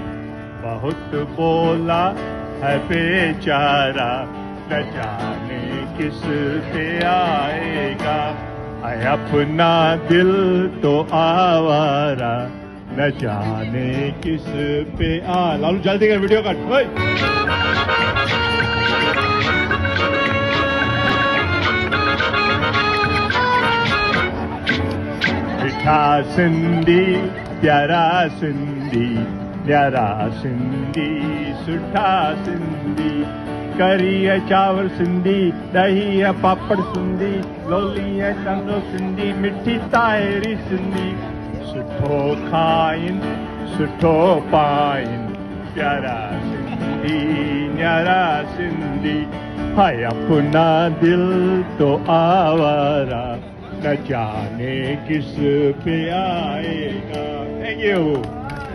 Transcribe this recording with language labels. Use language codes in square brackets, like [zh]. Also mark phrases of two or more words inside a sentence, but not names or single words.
[hi] बहुत बोला है बेचारा, न जाने किस पे आएगा। है अपना दिल तो आवारा, न जाने किस पे लालू जल्दी कर, वीडियो कट। [sd] मिठा सिंधी, प्यारा सिंधी, न्यारा सिंधी, सुठा सिंधी। करी है चावल सिंधी, दही है पापड़ सिंधी, लोली है चंदो सिंधी, मिठी तायरी सिंधी। सुठो खाइन, सुठो पाइन, प्यारा सिंधी, न्यारा सिंधी। [hi] हाय अपना दिल तो आवारा, न जाने किस पे आएगा। [en] thank you.